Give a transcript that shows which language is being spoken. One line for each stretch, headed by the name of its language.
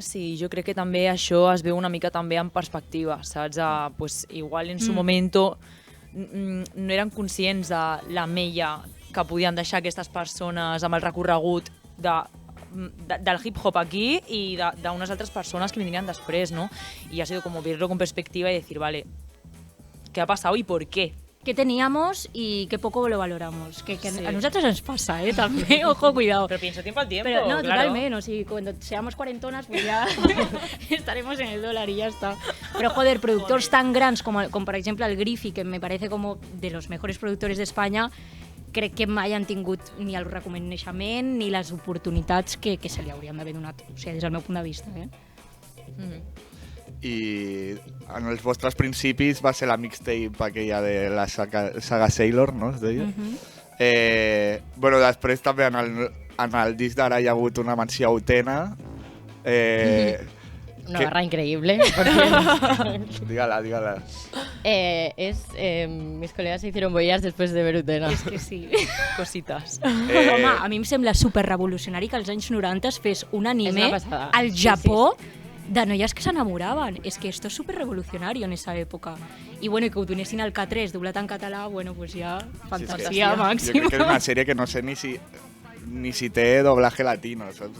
Catalan: Sí, jo crec que també això es veu una mica també en perspectiva, saps?
Spanish: Pues, igual en su momento
Catalan: no eren conscients de la mella que podien deixar aquestes persones amb el recorregut del hip-hop aquí i d'unes altres persones que vindrien després, ¿no?
Spanish: Y ha sido como verlo con perspectiva y decir, vale, ¿qué ha pasado y por qué? ¿Qué teníamos y qué poco lo valoramos? Que Sí. a nosotros nos pasa, también, ojo, cuidado. Pero pienso tiempo al tiempo, Pero no, totalmente, o sea, cuando seamos cuarentonas, pues ya estaremos en el dólar y ya está. Pero joder, productors tan grandes como por ejemplo el Griffy, que me parece como de los mejores productores d'Espanya, crec que mai han tingut ni el reconeixement ni les oportunitats que se li haurien d'haver donat, o sigui, des del meu punt de vista.
Catalan: I en els vostres principis va ser la mixtape aquella de la saga Sailor, no? Es deia? Bueno, després també en el disc d'ara hi ha hagut una menció a Utena.
Spanish: Una barra increíble. Porque, Dígala. mis colegas se hicieron bollas después de ver Utena.
Catalan: És que sí.
Spanish: Cositas.
Catalan: Home, a mi em sembla superrevolucionari que als anys 90 es fes un anime És una passada. al Japó de noies que s'enamoraven. És que
Spanish: esto es superrevolucionario en esa època.
Catalan: I bueno, i que ho donessin al K3 doblat en català, bueno, pues ja fantasia Jo màxima. crec que és una sèrie que no sé ni si té doblaje latino, saps?